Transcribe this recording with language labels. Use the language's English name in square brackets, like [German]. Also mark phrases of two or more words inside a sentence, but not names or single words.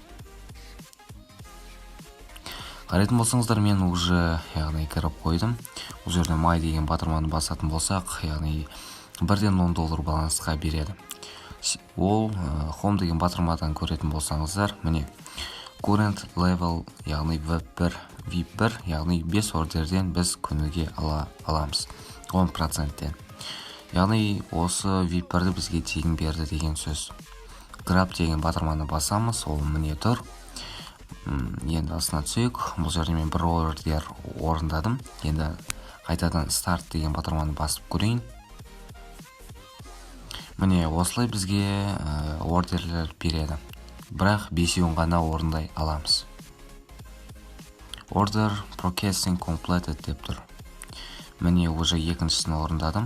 [Kazakh] Қарайтын болсаңыздар, мен уже яғни кіріп қойдым. Бұл жерде май деген батырманы басатын болсақ, яғни $1 балансқа береді. Ол Home деген батырмадан көретін болсаңыздар, міне [English] current level, [Kazakh] яғни VIP1, яғни 5 ордерден біз күніге аламыз 10%-тен. Яғни осы VIP1-ді бізге тегін берді деген сөз. Grab деген батырманы басамыз, ол міне тұр. Енді астына түсейік. Бұл жерде мен бір ордер орындадым. Енді қайтадан старт деген батырманы басып көрейін. Міне осылай бізге ордерлер береді. Бірақ 5-еуін ғана орындай аламыз. [English] Order processing completed [Kazakh] деп тұр. Міне уже 2-шісін орындадым.